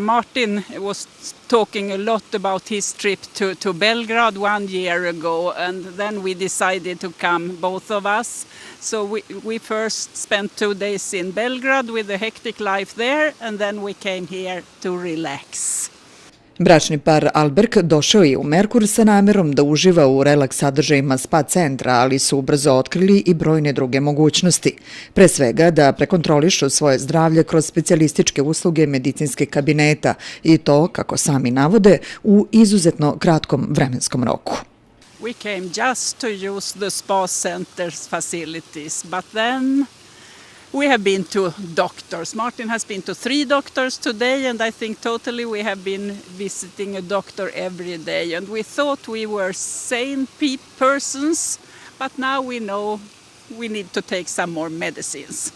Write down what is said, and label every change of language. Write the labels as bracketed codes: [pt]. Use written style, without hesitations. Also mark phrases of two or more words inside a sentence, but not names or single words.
[en] Martin was talking a lot about his trip to Belgrade 1 year ago, and then we decided to come, both of us. So we first spent 2 days in Belgrade with the hectic life there, and then we came here to relax. [sr] Bračni par Ahlberg došao je u Merkur sa namerom da uživa u relaks sadržajima spa centra, ali su ubrzo otkrili i brojne druge mogućnosti. Pre svega da prekontrolišu svoje zdravlje kroz specijalističke usluge medicinskih kabineta i to, kako sami navode, u izuzetno kratkom vremenskom roku. [en] We came just to use the spa center's facilities, but then we have been to doctors. Martin has been to 3 doctors today, and I think totally we have been visiting a doctor every day. And we thought we were sane persons, but now we know we need to take some more medicines.